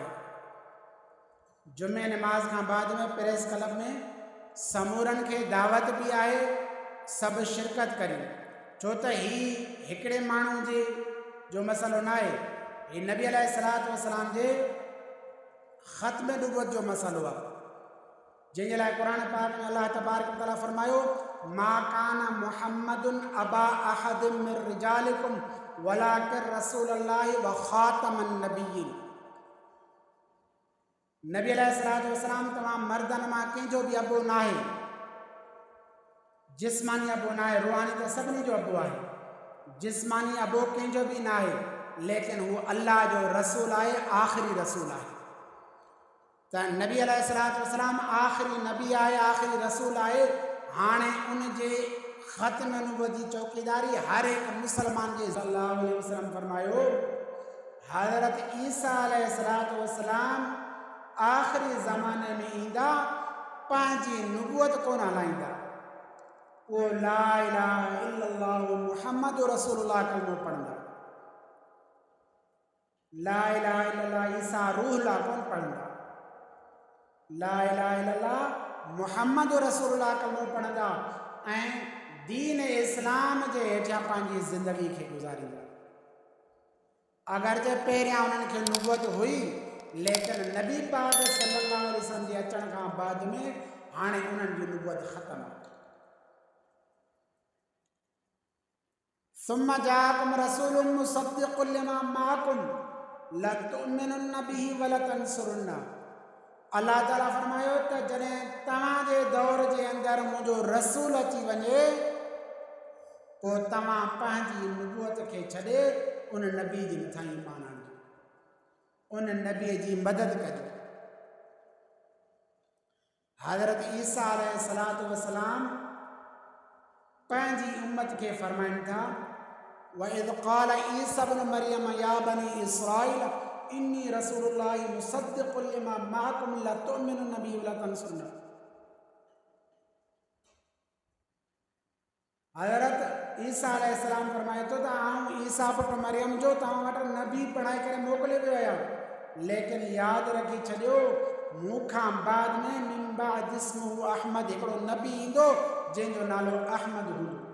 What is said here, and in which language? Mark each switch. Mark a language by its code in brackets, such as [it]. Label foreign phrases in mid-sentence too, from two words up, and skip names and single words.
[sd] जुमे नमाज़ खां बाद में प्रेस क्लब में समूरनि खे दावत बि आहे, सभु शिरकत करियूं, छो त ही हिकिड़े माण्हू जे जो मसइलो न आहे, ही नबी [ar] عليه الصلاة والسلام [sd] जे ख़त्म नबूवत जो मसइलो आहे, जंहिंजे लाइ क़ुर पाक में अल्लाह [ar] تبارك وتعالى [sd] फरमायो [ar] ما كان محمد أبا أحد من رجالكم ولكن رسول الله وخاتم النبيين. [sd] नबी [ar] عليه الصلاة والسلام [sd] तमाम मर्दन मां कंहिंजो बि अबो न आहे, जिस्मानी अबो न आहे, रूहानी त सभिनी जो अबो आहे, जिस्मानी अबो कंहिंजो बि न आहे, लेकिन हू अल्लाह जो रसूल आहे, आख़िरी रसूल आहे। त नबी [ar] عليه الصلاة والسلام [sd] आख़िरी नबी आहे, आख़िरी रसूल आहे। हाणे उन जे ख़त्म नबूवत जी चौकीदारी हर हिकु मुसलमान जे [ar] صلى الله عليه وسلم [sd] फरमायो हज़रत ईसा [ar] عليه الصلاة والسلام [sd] आख़िरी ज़माने में ईंदा, पंहिंजी नबूवत कोन हलाईंदा, वो [ar] لا إله إلا الله محمد رسول الله [sd] कलमो पढ़ंदा, [ar] لا إله إلا الله عيسى روح الله [sd] कोन पढ़ंदा, [ar] لا إله إلا الله محمد رسول الله [sd] कलमो पढ़ंदा ऐं दीन इस्लाम जे हेठियां पंहिंजी ज़िंदगी खे गुज़ारींदा। अगरचे पहिरियां उन्हनि खे नबूवत हुई, लेकिन नबी पाक [ar] صلى الله عليه وسلم [sd] जे अचण खां बाद में हाणे उन्हनि जी नबूवत ख़त्म आहे। [ar] ثم جاءكم رسول مصدق لما معكم لتؤمنن به ولتنصرنه. [sd] अल्लाह ताला फरमायो त जॾहिं तव्हांजे दौर जे अंदरि मुंहिंजो रसूल अची वञे, पोइ तव्हां पंहिंजी नबूवत खे छॾे उन नबी जे मथां ईमान आणिजो, उन नबीअ जी मदद कजो। हज़रत ईसा [ar] عليه الصلاة والسلام [sd] पंहिंजी उम्मत खे फरमाइनि था [ar] وإذ قال عيسى ابن مريم يا بني إسرائيل إني رسول الله مصدق لما معكم لتؤمنن به ولتنصرنه. [sd] हज़रत ईसा अलैहिस्सलाम फरमाए थो त आऊं ईसा पुट मरियम जो तव्हां वटि नबी बणाए करे मोकिले वियो आहियां, लेकिन यादि रखी छॾियो मूंखां बाद में [ar] من بعد اسمه أحمد [sd] हिकिड़ो नबी ईंदो जंहिंजो नालो अहमद हूंदो।